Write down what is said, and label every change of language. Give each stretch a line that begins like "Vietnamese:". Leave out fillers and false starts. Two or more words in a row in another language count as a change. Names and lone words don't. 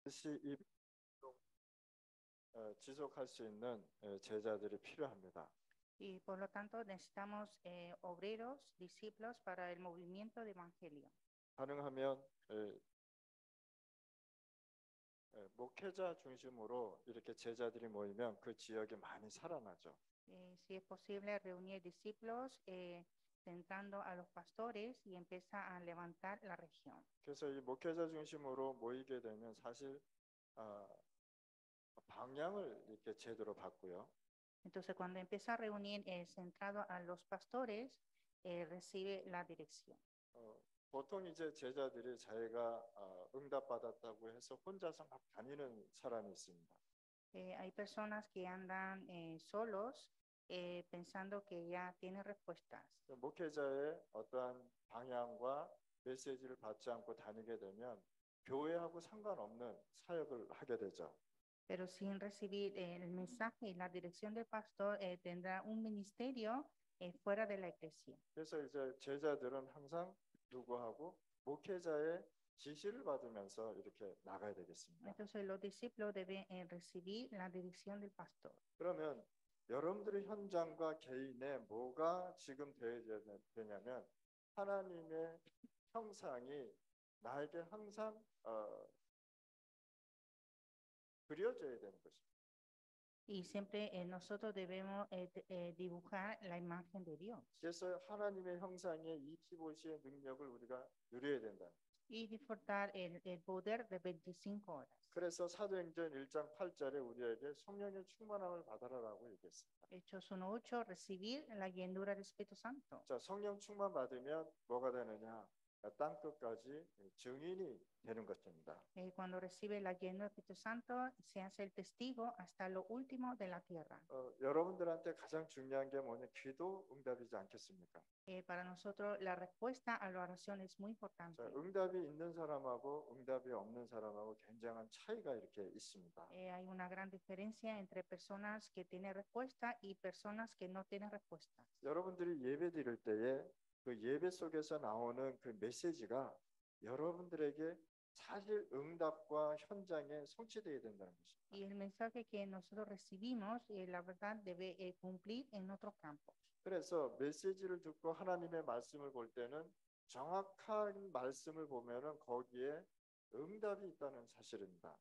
Korean: 반드시 이 지속할 수 있는 제자들이 필요합니다.
Spanish: Y por lo tanto necesitamos obreros, discípulos para el movimiento de evangelio.
Korean: 가능하면 목회자 중심으로 이렇게 제자들이 모이면 그 지역이 많이 살아나죠.
Spanish: Si es posible reunir discípulos centrando a los pastores y empieza a levantar la región.
Korean: 그래서 이 목회자 중심으로 모이게 되면 사실 아, 방향을 이렇게 제대로 받고요.
Spanish: Entonces cuando empieza a reunir centrado a los pastores, recibe la dirección.
Korean: 어, 보통 이제 제자들이 자기가 응답받았다고 해서 혼자서 막 다니는 사람이 있습니다.
Spanish: Hay personas que andan solos pensando que ya tienen respuestas.
Korean: 목회자의 어떠한 방향과 메시지를 받지 않고 다니게 되면 교회하고 상관없는 사역을 하게 되죠.
Spanish: Pero sin recibir el mensaje y la dirección del pastor, tendrá un ministerio fuera de la iglesia.
Korean: 그래서 이제 제자들은 항상 누구하고 목회자의 지시를 받으면서 이렇게 나가야 되겠습니다.
Spanish: Entonces los discípulos deben recibir la dirección del pastor.
Korean: 그러면 여러분들의 현장과 개인에 뭐가 지금 되어야 되냐면 하나님의 형상이 나에게 항상 그려져야 되는 것입니다.
Spanish: Y siempre nosotros debemos dibujar la imagen de Dios
Korean: 그래서 하나님의 형상의 25시의 능력을 우리가 누려야 된다.
Spanish: y disfrutar el poder de 25 horas.
Korean: 그래서 사도행전 1장 8절에 우리에게 성령의 충만함을 받아라라고 얘기했습니다.
Spanish: Hechos 1:8, recibir la llenura del Espíritu Santo.
Korean: 자, 성령 충만 받으면 뭐가 되느냐? 땅 끝까지 증인이 되는 것입니다.
Spanish: Cuando recibe la llenura del Espíritu Santo, se hace el testigo hasta lo último de la tierra.
Korean: 여러분들한테 가장 중요한 게 뭐냐? 기도 응답이지 않겠습니까?
Spanish: Para nosotros la respuesta a la oración es muy importante.
Korean: 자, 응답이 있는 사람하고 응답이 없는 사람하고 굉장한 차이가 이렇게 있습니다.
Spanish: Hay una gran diferencia entre personas que tienen respuesta y personas que no tienen respuesta.
Korean: 여러분들이 예배 드릴 때에 그 예배 속에서 나오는 그 메시지가 여러분들에게 사실 응답과 현장에 성취되어야 된다는 것입니다.
Spanish: Y el mensaje que nosotros recibimos, la verdad, debe cumplir en otros campos.
Korean: 그래서 메시지를 듣고 하나님의 말씀을 볼 때는 정확한 말씀을 보면은 거기에 응답이 있다는 사실입니다.